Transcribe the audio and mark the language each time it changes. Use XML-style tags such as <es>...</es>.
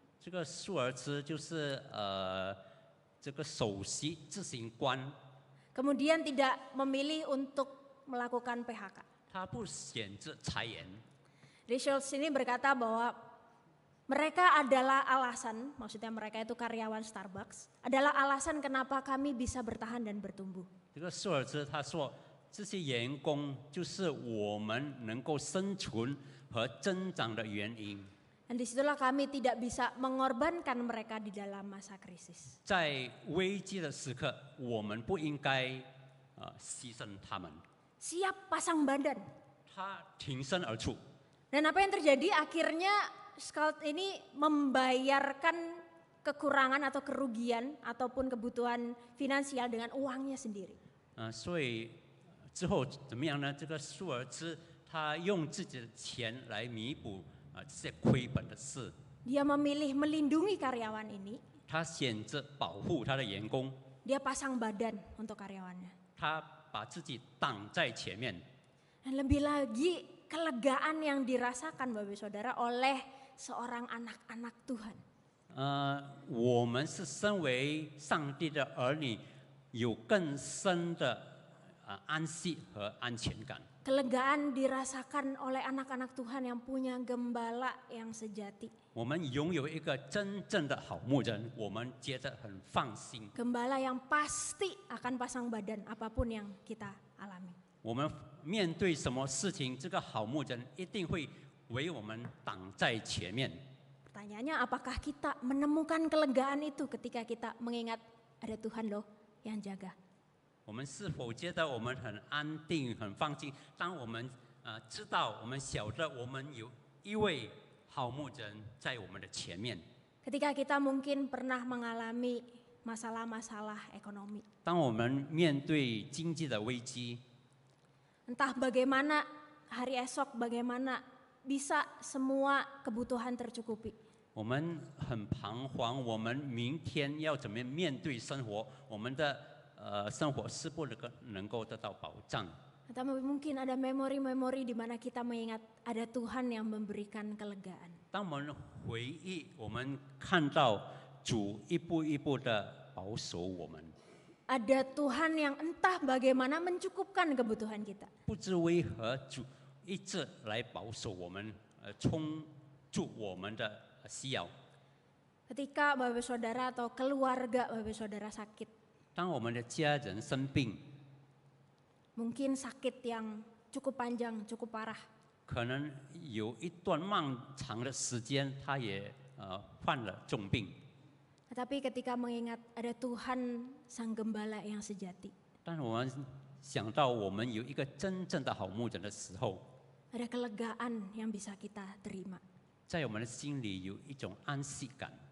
<zh>这个舒尔兹就是这个首席执行官，</zh> <id>kemudian tidak memilih untuk melakukan PHK.</id> <zh>他不选择裁员。</zh> <id>Schultz ini berkata bahwa mereka adalah alasan, maksudnya mereka itu karyawan Starbucks, adalah alasan kenapa kami bisa bertahan dan bertumbuh.</id> <zh>这个舒尔兹他说，这些员工就是我们能够生存和增长的原因。</zh> <id>Dan disitulah kami tidak bisa mengorbankan mereka di dalam masa krisis.</id> <zh>在危机的时刻，我们不应该牺牲他们。</zh> <id>Siap pasang badan.</id> <zh>他挺身而出，</zh> <id>Dan apa yang terjadi akhirnya Scout ini membayarkan kekurangan atau kerugian ataupun kebutuhan finansial dengan uangnya sendiri.</id> <zh>所以之后怎么样呢？这个舒尔兹他用自己的钱来弥补这些亏本的事，</zh> <id>Dia memilih melindungi karyawan ini,</id> <zh>他选择保护他的员工，</zh> <id>dia pasang badan untuk karyawannya.</id> <zh>他把自己挡在前面。</zh> <id>Dan lebih lagi kelegaan yang dirasakan Bapak Saudara oleh seorang anak-anak Tuhan.</id> <zh>我们是身为上帝的儿女，有更深的安息和安全感。</zh> <id>Kelegaan dirasakan oleh anak-anak Tuhan yang punya gembala yang sejati.</id> <zh>我们拥有一个真正的好牧人，我们觉得很放心。</zh> <id>Gembala yang pasti akan pasang badan apapun yang kita alami.</id> <zh>我们面对什么事情，这个好牧人一定会为我们挡在前面。</zh> <id>Pertanyaannya, apakah kita menemukan kelegaan itu ketika kita mengingat ada Tuhan loh yang jaga?</id> <zh>我们是否觉得我们很安定、很放心？当我们知道、我们晓得，我们有一位好牧人在我们的前面。</zh> <id>Ketika kita mungkin pernah mengalami masalah-masalah ekonomi.</id> <zh>当我们面对经济的危机，</zh> <id>Entah bagaimana hari esok, bagaimana bisa semua kebutuhan tercukupi.</id> <zh>我们很彷徨，我们明天要怎么面对生活？我们的生活是不能够得到保障。</zh> <id>Atau mungkin ada memori-memori di mana kita mengingat ada Tuhan yang memberikan kelegaan.</id> <zh>当我们回忆，我们看到主一步一步的保守我们，</zh> <id>Ada Tuhan yang entah bagaimana mencukupkan kebutuhan kita.</id> <zh>不知为何主一直来保守我们，充足我们的需要。</zh> <id>Ketika Bapak Saudara atau keluarga Bapak Saudara sakit,</id> <zh>当我们的家人生病，</zh> <id>mungkin sakit yang cukup panjang, cukup parah.</id> <zh>可能有一段漫长的时间，他也患了重病。</zh> <id>Tetapi ketika mengingat ada Tuhan Sang Gembala yang sejati,</id> <zh>但我们想到我们有一个真正的好牧人的时候，</zh> <id>ada kelegaan yang bisa kita terima.</id> <zh>在我们的心里有一种安息感。</zh>